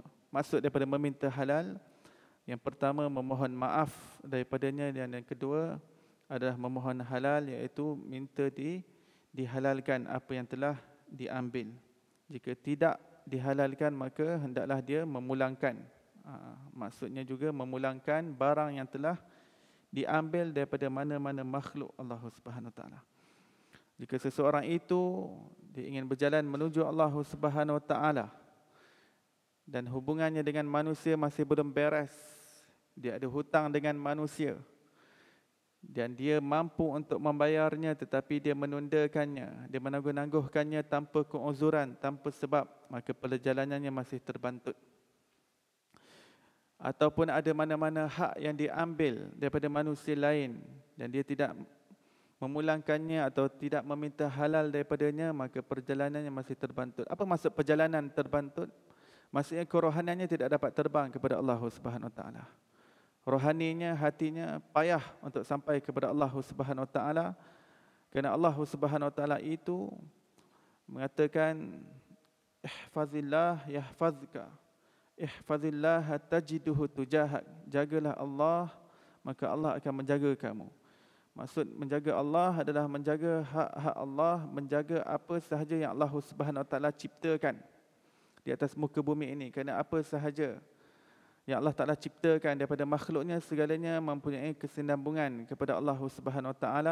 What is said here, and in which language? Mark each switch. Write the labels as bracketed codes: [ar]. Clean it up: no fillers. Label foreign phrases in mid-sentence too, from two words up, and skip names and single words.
[ms] Maksud daripada meminta halal, yang pertama memohon maaf daripadanya, dan yang kedua adalah memohon halal, iaitu minta dihalalkan apa yang telah diambil. Jika tidak dihalalkan, maka hendaklah dia memulangkan. Maksudnya juga memulangkan barang yang telah diambil daripada mana-mana makhluk Allah [ar] سبحانه وتعالى. [ms] Jika seseorang itu dia ingin berjalan menuju Allah [ar] سبحانه وتعالى [ms] dan hubungannya dengan manusia masih belum beres, dia ada hutang dengan manusia dan dia mampu untuk membayarnya tetapi dia menundakannya, dia menangguh-nangguhkannya tanpa keuzuran, tanpa sebab, maka perjalanannya masih terbantut. Ataupun ada mana-mana hak yang diambil daripada manusia lain dan dia tidak memulangkannya atau tidak meminta halal daripadanya, maka perjalanannya masih terbantut. Apa maksud perjalanan terbantut? Maksudnya kerohaniannya tidak dapat terbang kepada Allah [ar] سبحانه وتعالى. [ms] Rohaninya, hatinya payah untuk sampai kepada Allah [ar] سبحانه وتعالى, [ms] kerana Allah [ar] سبحانه وتعالى [ms] itu mengatakan [ar] احفظ الله يحفظك احفظ الله تجده تجاهك. [ms] Jagalah Allah, maka Allah akan menjaga kamu. Maksud menjaga Allah adalah menjaga hak-hak Allah, menjaga apa sahaja yang Allah [ar] سبحانه وتعالى [ms] ciptakan di atas muka bumi ini. Kerana apa sahaja yang Allah Ta'ala ciptakan daripada makhluknya, segalanya mempunyai kesinambungan kepada Allah [ar] سبحانه وتعالى.